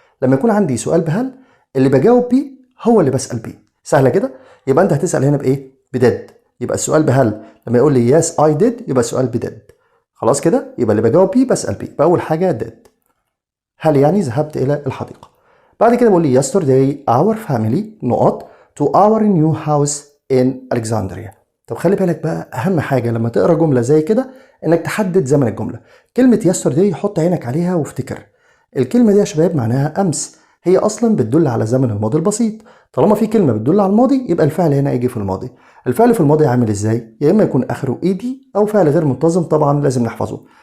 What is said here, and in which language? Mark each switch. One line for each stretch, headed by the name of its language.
Arabic: لما يكون عندي سؤال بهل اللي بجاوب بيه هو اللي بسأل بيه، سهلة كده. يبقى أنت هتسأل هنا بإيه؟ بديد. يبقى السؤال بهل لما يقول لي
English: yes I did
Arabic: يبقى السؤال بديد. خلاص كده، يبقى اللي بجاوب بيه بسأل بيه. فأول حاجة did، هل يعني ذهبت إلى الحديقة. بعد كده بقول لي
English: yesterday our family نقط to our new house in Alexandria.
Arabic: طب خلي بالك بقى أهم حاجة لما تقرأ جملة زي كده إنك تحدد زمن الجملة. كلمة yesterday حط عينك عليها وافتكر الكلمة دي يا شباب معناها أمس، هي أصلا بتدل على زمن الماضي البسيط. طالما في كلمة بتدل على الماضي يبقى الفعل هنا يجي في الماضي. الفعل في الماضي عامل إزاي؟ يا إما يكون آخره إيدي أو فعل غير منتظم طبعا لازم نحفظه.